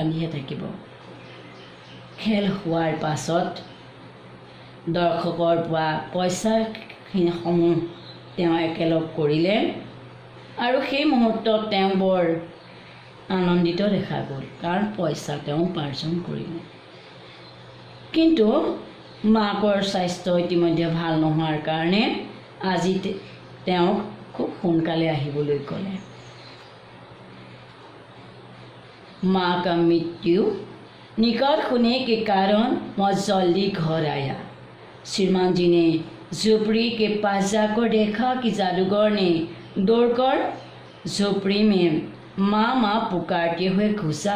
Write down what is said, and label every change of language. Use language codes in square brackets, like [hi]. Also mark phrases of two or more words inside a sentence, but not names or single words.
[as] খেল হোৱাৰ পাছত দৰ্শকৰ পৰা পইচাসমূহ তেওঁ একেলগ কৰিলে আৰু সেই মুহূৰ্তত তেওঁ বৰ আনন্দিত দেখা গ'ল, কাৰণ পইচা তেওঁ উপাৰ্জন কৰিলে। কিন্তু মাকৰ স্বাস্থ্য ইতিমধ্যে ভাল নোহোৱাৰ কাৰণে আজি তেওঁক খুব সোনকালে আহিবলৈ ক'লে। [hi] माँ का मृत्यु निकट होने के कारण मैं जल्दी घर आया। श्रीमान जी ने झोपड़ी के पास जाकर देखा कि जादूगर ने दौड़कर झोपड़ी में माँ माँ पुकारते हुए घुसा।